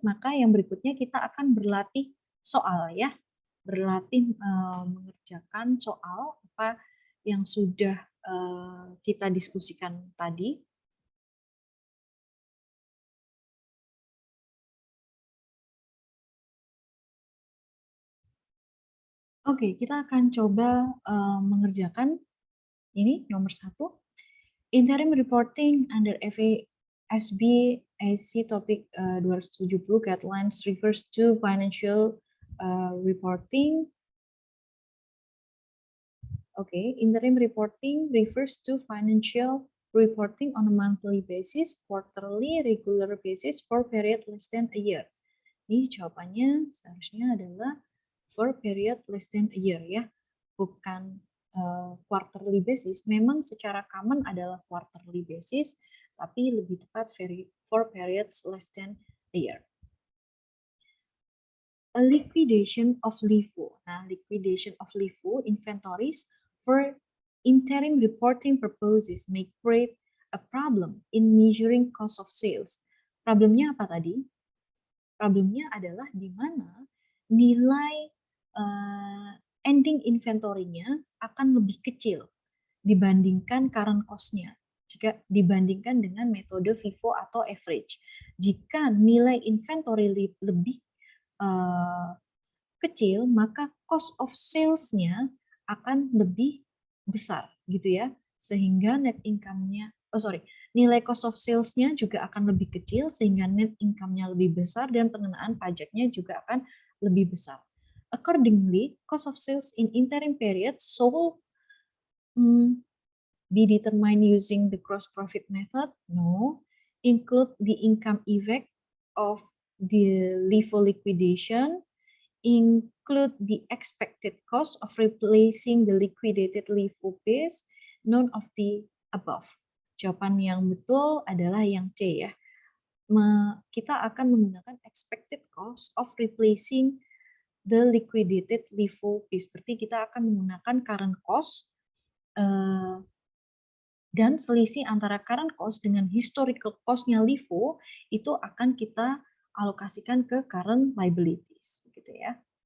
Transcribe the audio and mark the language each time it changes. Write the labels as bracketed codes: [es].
[id] Maka yang berikutnya kita akan berlatih soal ya, berlatih mengerjakan soal apa yang sudah kita diskusikan tadi. Oke, kita akan coba mengerjakan ini nomor 1. [en] Interim reporting under FASB AC Topic 270 Guidelines refers to financial reporting. Okay, interim reporting refers to financial reporting on a monthly basis, quarterly, regular basis for period less than a year. [id] Ini jawabannya seharusnya adalah [en] for period less than a year [id] ya, bukan [en] quarterly basis. [id] Memang secara [en] common adalah quarterly basis, [id] tapi lebih tepat [en] for periods less than a year. A liquidation of LIFO. Nah, liquidation of LIFO inventories for interim reporting purposes may create a problem in measuring cost of sales. [id] Problemnya apa tadi? Problemnya adalah di mana nilai ending inventory-nya akan lebih kecil dibandingkan current cost-nya jika dibandingkan dengan metode FIFO atau average. Jika nilai inventory lebih kecil, maka cost of sales-nya akan lebih besar gitu ya, sehingga net income-nya nilai cost of sales-nya juga akan lebih kecil sehingga net income-nya lebih besar dan pengenaan pajaknya juga akan lebih besar. [en] Accordingly, cost of sales in interim period should be determined using the gross profit method. No. Include the income effect of the LIFO liquidation. Include the expected cost of replacing the liquidated LIFO base. None of the above. [id] Jawaban yang betul adalah yang C ya. Kita akan menggunakan [en] expected cost of replacing the liquidated LIFO base. [id] Berarti kita akan menggunakan current cost dan selisih antara current cost dengan historical cost-nya LIFO itu akan kita alokasikan ke current liabilities, begitu ya.